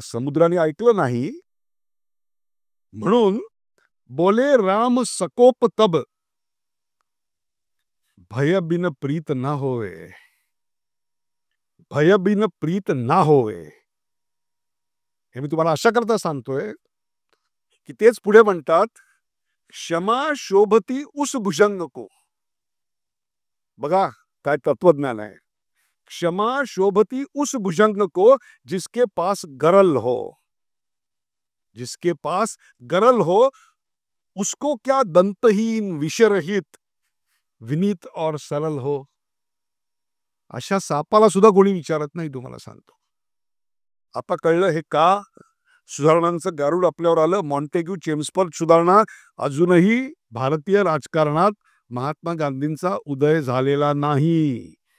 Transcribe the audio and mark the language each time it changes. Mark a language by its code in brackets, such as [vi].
[mr] समुद्राने ऐकलं नाही, म्हणून [hi] बोले राम सकोप तब, भय बिन प्रीत ना होवे. भय बिन प्रीत ना होवे [mr] हे मी तुम्हाला अशा करता सांगतोय की तेच पुढे म्हणतात, [hi] क्षमा शोभती उस भुजंग को. [mr] बघा काय तत्वज्ञान आहे. [hi] क्षमा शोभती उस भुजंग को जिसके पास गरल हो. जिसके पास गरल हो उसको क्या दंतहीन विषरहित विनीत और सरल हो. [mr] अशा सापाला सुद्धा कोणी विचारत नाही, तुम्हाला सांगतो. आता कळलं हे का सुधारणांचं गारुड आपल्यावर आलं. मॉन्टेग्यू चेम्सफोर्ड सुधारणा अजूनही भारतीय राजकारणात महात्मा गांधींचा उदय झालेला नाही.